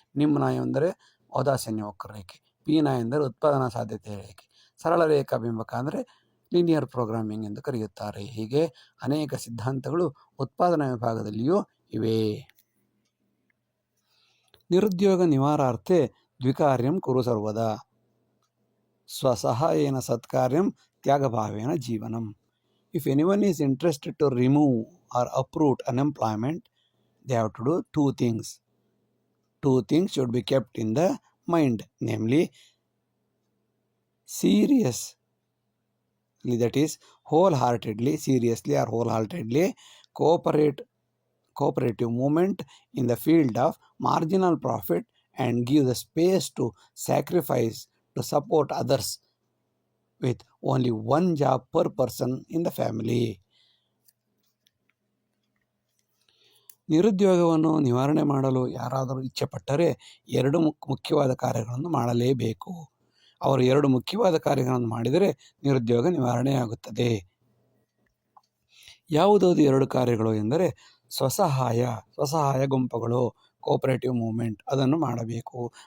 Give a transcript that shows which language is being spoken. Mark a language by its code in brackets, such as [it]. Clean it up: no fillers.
[kn] ನಿಮ್ನ ಎಂದರೆ ಔದಾಸೀನ್ಯ ವಕ್ರರೇಖೆ, ಪೀನ ಎಂದರೆ ಉತ್ಪಾದನಾ ಸಾಧ್ಯತೆ ರೇಖೆ, ಸರಳ ರೇಖಾ ಬಿಂಬಕ ಅಂದರೆ ಲೀನಿಯರ್ ಪ್ರೋಗ್ರಾಮಿಂಗ್ ಎಂದು ಕರೆಯುತ್ತಾರೆ. ಹೀಗೆ ಅನೇಕ ಸಿದ್ಧಾಂತಗಳು ಉತ್ಪಾದನಾ ವಿಭಾಗದಲ್ಲಿಯೂ ಇವೆ. [sa] ನಿರುದ್ಯೋಗ ನಿವಾರಾರ್ಥೆ ದ್ವಿಕಾರ್ಯಂ ಕುರು ಸರ್ವದಾ ಸ್ವಸಹಾಯೇನ ಸತ್ಕಾರ್ಯಂ ತ್ಯಾಗಭಾವೇನ ಜೀವನಂ. [en] If anyone is interested to remove or uproot unemployment, they have to do two things. Two things should be kept in the mind, namely seriously, that is wholeheartedly, seriously or wholeheartedly cooperative movement in the field of marginal profit and give the space to sacrifice to support others with only one job per person in the family. [kn] ನಿರುದ್ಯೋಗವನ್ನು ನಿವಾರಣೆ ಮಾಡಲು ಯಾರಾದರೂ ಇಚ್ಛೆಪಟ್ಟರೆ ಎರಡು ಮುಖ್ಯವಾದ ಕಾರ್ಯಗಳನ್ನು ಮಾಡಲೇಬೇಕು. ಅವರು ಎರಡು ಮುಖ್ಯವಾದ ಕಾರ್ಯಗಳನ್ನು ಮಾಡಿದರೆ ನಿರುದ್ಯೋಗ ನಿವಾರಣೆಯಾಗುತ್ತದೆ. ಯಾವುದಾದ್ರು ಎರಡು ಕಾರ್ಯಗಳು ಎಂದರೆ ಸ್ವಸಹಾಯ ಗುಂಪುಗಳು, ಕೋಆಪರೇಟಿವ್ ಮೂವ್ಮೆಂಟ್, ಅದನ್ನು ಮಾಡಬೇಕು.